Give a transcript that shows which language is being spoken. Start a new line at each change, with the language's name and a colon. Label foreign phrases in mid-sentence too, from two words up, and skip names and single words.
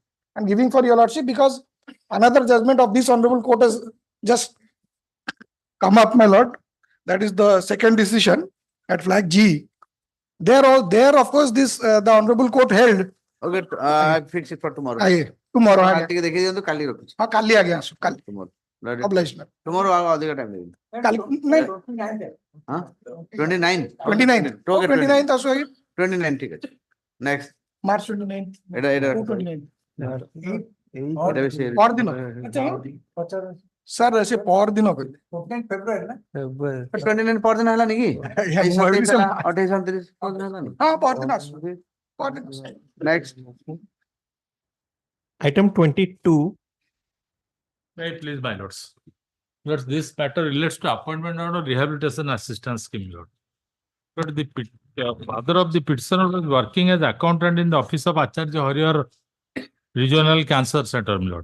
English: I'm giving for your lordship because another judgment of this honorable court has just come up, my lord. That is the second decision at flag G. There, of course, this the honorable court held. Okay, I'll fix it for tomorrow. tomorrow
Odia: କାଲି ଆଜ୍ଞା ଟିକେ ଦେଖି ଦିଅନ୍ତୁ କାଲି ରଖୁଛି ହଁ କାଲି ଆଜ୍ଞା ଆସୁ କାଲି
English: obliged ma'am
Odia: tomorrow ଆଉ ଅଧିକ ଟାଇମ ଦେବି କାଲି ନାଇଁ ହଁ 29 29 Okay, 29 ଆସୁ ଆଜ୍ଞା 29 ଠିକ ଅଛି ନେକ୍ସଟ ମାର୍ଚ୍ଚ 29 ଏଇଟା ଏଇଟା 29 ଏଇଟା ବି ସେ ପରଦିନ ସାର୍ ସେ ପରଦିନ କହିଲେ 29 ପରଦିନ ହେଲାନି କି ଆଜ୍ଞା, ଆଜି ମୁଁ ଭାବିଲି 27 ସେ ହେଲା 28 29 ପରଦିନ ହେଲାନି ହଁ ପରଦିନ ଆସୁ ପରଦିନ ଆସୁ। ନେକ୍ସଟ
English: Item 22. May I please, my lords. Lords, this matter relates to appointment or rehabilitation assistance scheme, Lord. But the father of the petitioner was working as accountant in the office of Acharya Hariyar Regional Cancer Center, Lord.